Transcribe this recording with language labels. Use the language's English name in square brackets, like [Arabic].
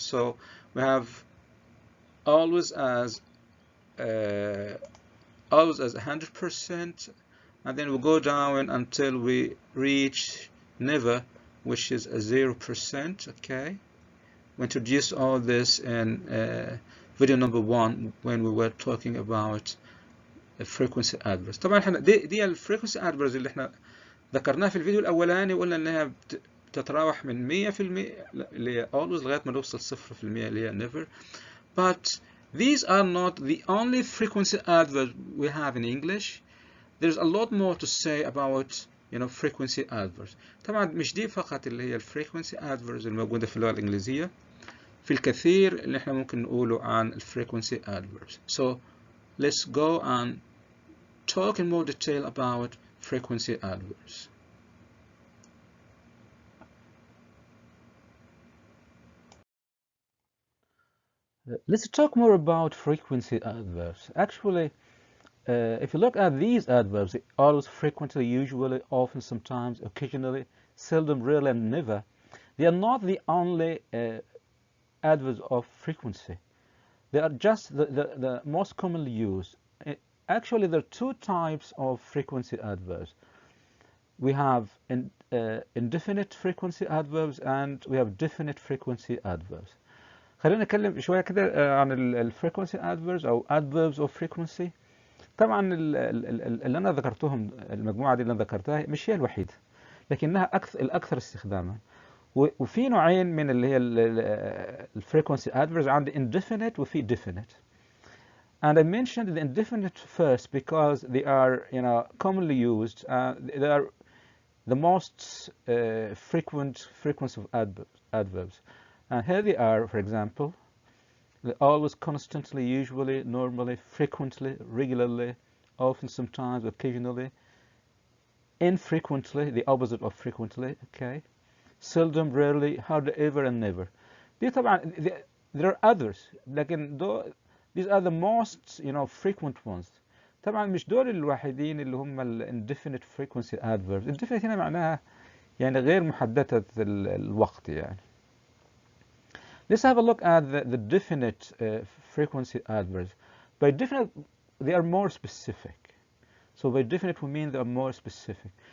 [English] So we have always as 100%, and then we go down until we reach never, which is a 0%. Okay, we introduced all this in video number 1 when we were talking about frequency adverbs. [Arabic] طبعا احنا دي الفريكونسي adverbs اللي احنا ذكرناها في الفيديو الاولاني وقلنا انها بتتراوح من 100% اللي هي always لغايه ما نوصل 0% اللي هي never. [English] But these are not the only frequency adverbs we have in English. There's a lot more to say about frequency adverbs. [Arabic] طبعا مش دي فقط اللي هي frequency adverbs الموجوده في اللغه الانجليزيه. في الكثير اللي احنا ممكن نقوله عن frequency adverbs. [English] So let's go and talk in more detail about frequency adverbs. Let's talk more about frequency adverbs. Actually, if you look at these adverbs, always, frequently, usually, often, sometimes, occasionally, seldom, rarely, and never, they are not the only adverbs of frequency. They are just the most commonly used. Actually, there are two types of frequency adverbs. We have indefinite frequency adverbs and we have definite frequency adverbs. [Arabic] خلينا نتكلم شوية كده عن الفريكونسي adverbs أو adverbs of frequency. طبعا اللي أنا ذكرتهم المجموعة دي اللي أنا ذكرتها مش هي الوحيدة لكنها الأكثر استخداما. وفي نوعين من اللي هي الفريكونسي adverbs. عندي indefinite وفي definite. [English] And I mentioned the indefinite first because they are, commonly used. They are the most frequency of adverbs. And here they are, for example, always, constantly, usually, normally, frequently, regularly, often, sometimes, occasionally, infrequently, the opposite of frequently, okay, seldom, rarely, hardly ever, and never. There are others, لكن these are the most frequent ones. [Arabic] طبعا مش دول الوحيدين اللي هم indefinite frequency adverbs. indefinite هنا معناها غير محددة الوقت يعني. [English] Let's have a look at the definite frequency adverbs. By definite, they are more specific. So by definite we mean they are more specific.